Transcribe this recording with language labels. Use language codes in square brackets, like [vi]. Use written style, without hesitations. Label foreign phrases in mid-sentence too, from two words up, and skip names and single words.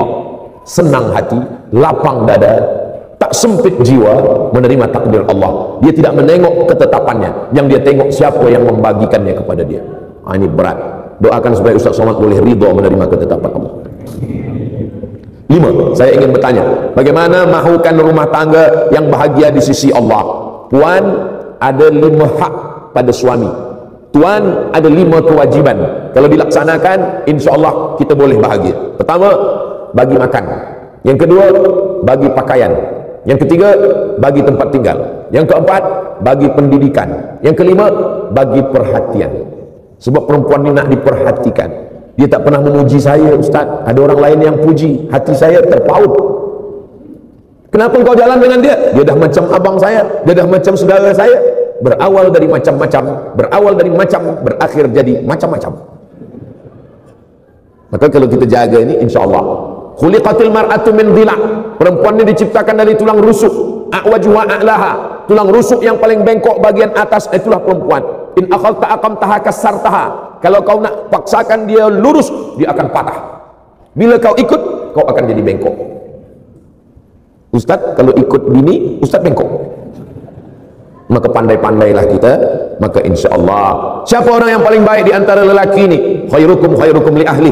[ms] Senang hati, lapang dada, tak sempit jiwa menerima takdir Allah. Dia tidak menengok ketetapannya, yang dia tengok siapa yang membagikannya kepada dia. Ini berat. Doakan supaya Ustaz Somad boleh ridha menerima ketetapan Allah. 5. Saya ingin bertanya, bagaimana mahukan rumah tangga yang bahagia di sisi Allah? Puan, ada 5 hak pada suami. Tuan, ada 5 kewajiban. Kalau dilaksanakan, [ar] insya Allah [ms] kita boleh bahagia. Pertama, bagi makan. Yang kedua, bagi pakaian. Yang ketiga, bagi tempat tinggal. Yang keempat, bagi pendidikan. Yang kelima, bagi perhatian. Sebab perempuan ini nak diperhatikan. Dia tak pernah memuji saya, Ustaz. Ada orang lain yang puji, hati saya terpaut. Kenapa kau jalan dengan dia? Dia dah macam abang saya, dia dah macam saudara saya. Berawal dari macam-macam, berawal dari macam, berakhir jadi macam-macam. Maka kalau kita jaga ini, [ar] insya-Allah. Khuliqatil mar'atu min dhila'. [ms] Perempuan ini diciptakan dari tulang rusuk. [ar] A'waju wa a'laha. [ms] Tulang rusuk yang paling bengkok bagian atas, itulah perempuan. [ar] In akhalta aqamtaha kasartaha. [ms] Kalau kau nak paksakan dia lurus, dia akan patah. Bila kau ikut, kau akan jadi bengkok. Ustaz, kalau ikut bini, Ustaz bengkok. Maka pandai-pandailah kita, maka [ar] insya-Allah. [ms] Siapa orang yang paling baik di antara lelaki ini? [ar] Khairukum khairukum li ahli.